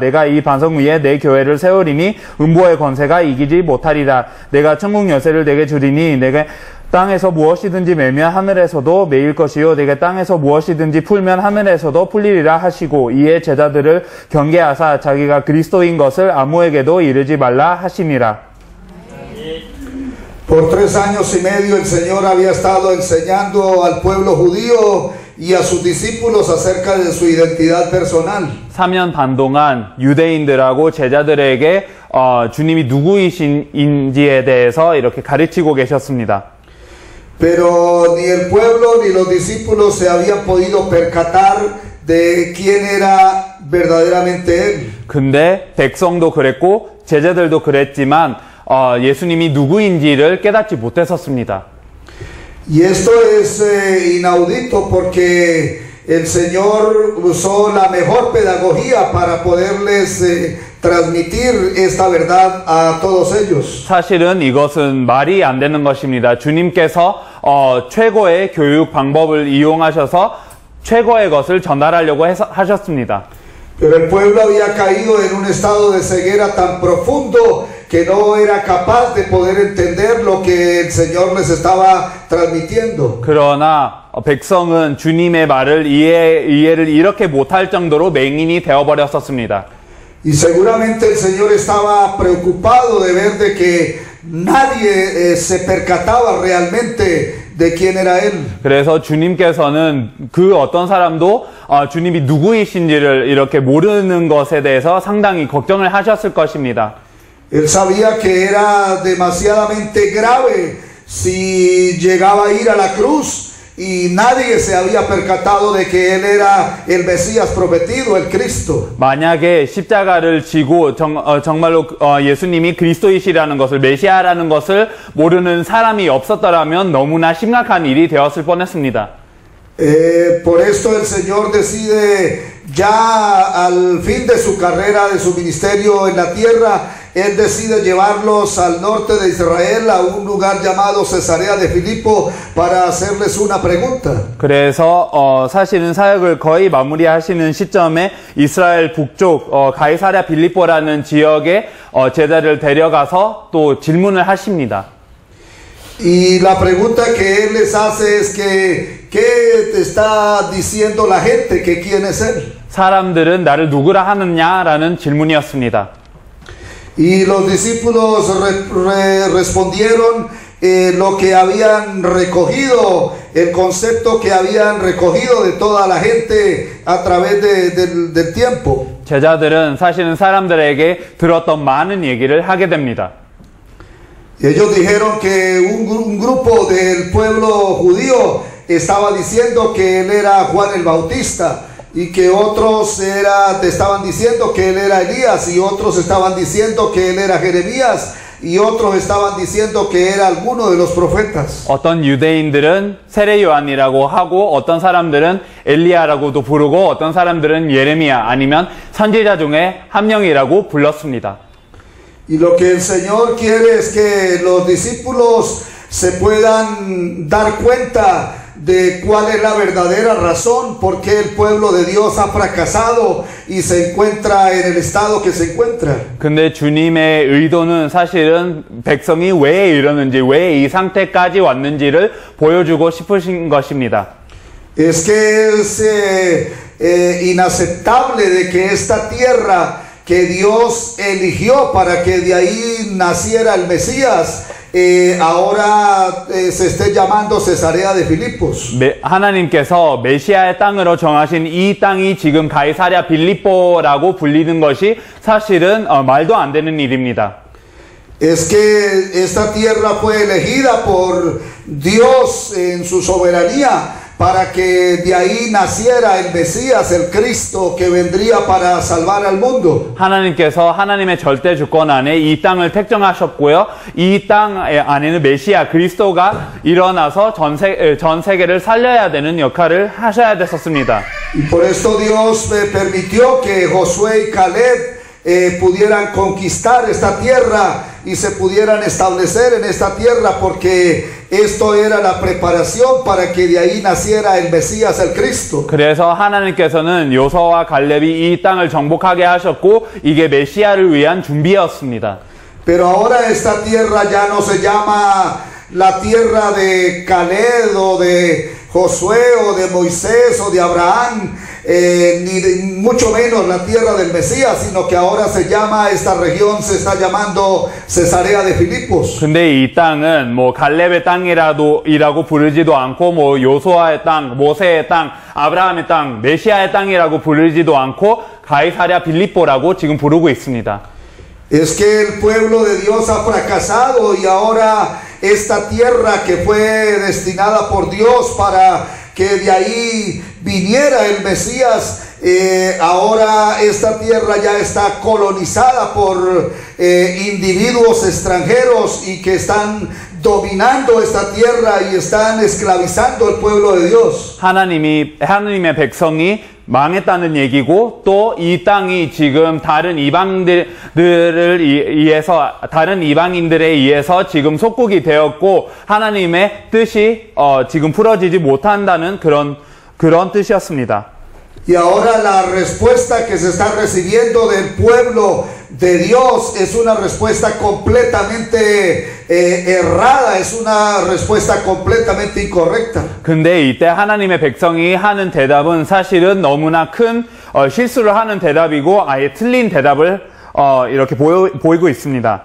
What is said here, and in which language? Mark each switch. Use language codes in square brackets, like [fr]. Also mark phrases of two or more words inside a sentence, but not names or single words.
[ko] 내가 이 반석 위에 내 교회를 세우리니 음부의 권세가 이기지 못하리라. 내가 천국 열쇠를 내게 주리니 내가 땅에서 무엇이든지 매면 하늘에서도 매일 것이요 내게 땅에서 무엇이든지 풀면 하늘에서도 풀리리라 하시고 이에 제자들을 경계하사 자기가 그리스도인 것을 아무에게도 이르지 말라 하시니라. [es] Por 3 años y medio el Señor había estado enseñando al pueblo judío y a sus discípulos acerca de su identidad personal. [ko] 3년 반 동안 유대인들하고 제자들에게 주님이 누구이신지에 대해서 이렇게 가르치고 계셨습니다. [es] Pero ni el pueblo ni los discípulos se habían podido percatar de quién era verdaderamente él. [ko] 근데 백성도 그랬고 제자들도 그랬지만 예수님이 누구인지를 깨닫지 못했었습니다. [es] Y esto es inaudito porque el Señor usó la mejor pedagogía para poderles transmitir esta verdad a todos ellos. [ko] 사실은 이것은 말이 안 되는 것입니다. 주님께서 최고의 교육 방법을 이용하셔서 최고의 것을 전달하려고 하셨습니다. [es] Pero el pueblo había caído en un estado de ceguera tan profundo que no era capaz de poder entender lo que el Señor les estaba transmitiendo. [ko] 그러나 백성은 주님의 말을 이해를 이렇게 못할 정도로 맹인이 되어버렸었습니다. [es] Y seguramente el Señor estaba preocupado de ver de que nadie se percataba realmente de quién era él. [ko] 그래서 주님께서는 그 어떤 사람도 주님이 누구이신지를 이렇게 모르는 것에 대해서 상당히 걱정을 하셨을 것입니다. [es] Él sabía que era demasiadamente grave si llegaba a ir a la cruz y nadie se había percatado de que él era el Mesías prometido, el Cristo. [ko] 만약에 십자가를 지고 정말로 예수님이 그리스도이시라는 것을 메시아라는 것을 모르는 사람이 없었더라면 너무나 심각한 일이 되었을 뻔했습니다. [es] Por esto el Señor decide ya al fin de su carrera, de su ministerio en la tierra, él decide llevarlos al norte de Israel a un lugar llamado Cesarea de Filipo para hacerles una pregunta. [ko] 그래서 사실은 사역을 거의 마무리하시는 시점에 이스라엘 북쪽 가이사랴 빌립보라는 지역에 제자를 데려가서 또 질문을 하십니다. [es] Y la pregunta que él les hace es que ¿qué te está diciendo la gente? Que quién es él? [ko] 사람들은 나를 누구라 하느냐라는 질문이었습니다. [es] Y los discípulos respondieron lo que habían recogido, el concepto que habían recogido de toda la gente a través del tiempo. [ko] 제자들은 사실은 사람들에게 들었던 많은 얘기를 하게 됩니다. [es] Ellos dijeron que un grupo del pueblo judío estaba diciendo que él era Juan el Bautista y que otros estaban diciendo que él era Elías y otros estaban diciendo que él era Jeremías y otros estaban diciendo que era alguno de los profetas. [ko] 어떤 유대인들은 세례 요한이라고 하고 어떤 사람들은 엘리야라고도 부르고 어떤 사람들은 예레미야 아니면 선지자 중에 한 명이라고 불렀습니다. [es] Y lo que el Señor quiere es que los discípulos se puedan dar cuenta de cuál es la verdadera razón por qué el pueblo de Dios ha fracasado y se encuentra en el estado que se encuentra. [ko] 근데 주님의 의도는 사실은 백성이 왜 이러는지, 왜 이 상태까지 왔는지를 보여주고 싶으신 것입니다. [es] Es que es inaceptable de que esta tierra que Dios eligió para que de ahí naciera el Mesías, ahora se esté llamando Cesarea de Filipos. [ko] 하나님께서 메시아의 땅으로 정하신 이 땅이 지금 가이사랴 빌립보라고 불리는 것이 사실은 말도 안 되는 일입니다. [es] Es que esta tierra fue elegida por Dios en su soberanía para que de ahí naciera el Mesías, el Cristo que vendría para salvar al mundo. [ko] 하나님께서 하나님의 절대 주권 안에 이 땅을 택정하셨고요. 이 땅 안에는 메시아 그리스도가 일어나서 전 세계를 살려야 되는 역할을 하셔야 됐었습니다. [es] Y por esto Dios permitió que Josué y Caleb pudieran conquistar esta tierra y se pudieran establecer en esta tierra porque esto era la preparación para que de ahí naciera el Mesías, el Cristo. [ko] 그래서 하나님께서는 요서와 갈렙이 이 땅을 정복하게 하셨고 이게 메시아를 위한 준비였습니다. [es] Pero ahora esta tierra ya no se llama la tierra de Caleb o de Josué o de Moisés o de Abraham, ni mucho menos la tierra del Mesías, sino que ahora se llama, esta región se está llamando Cesarea de Filipos. [ko] 근데 이 땅은 뭐 갈렙의 땅이라고 부르지도 않고 뭐 요수아의 땅, 모세의 땅, 아브라함의 땅, 메시아의 땅이라고 부르지도 않고 가이사랴 빌립보라고 지금 부르고 있습니다. [es] Es que el pueblo de Dios ha fracasado y ahora esta tierra que fue destinada por Dios para que de ahí viniera el Mesías, ahora esta tierra ya está colonizada por individuos extranjeros y que están dominando esta tierra y están esclavizando al pueblo de Dios. [ko] 하나님의 백성이 망했다는 얘기고 또 이 땅이 지금 다른 이방인들에 의해서 지금 속국이 되었고 하나님의 뜻이 지금 풀어지지 못한다는 그런 뜻이었습니다. [es] Y ahora la respuesta que se está recibiendo del pueblo de Dios es una respuesta completamente errada, es una respuesta completamente incorrecta. [ko] 근데 이때 하나님의 백성이 하는 대답은 사실은 너무나 큰 실수를 하는 대답이고 아예 틀린 대답을 이렇게 보이고 있습니다.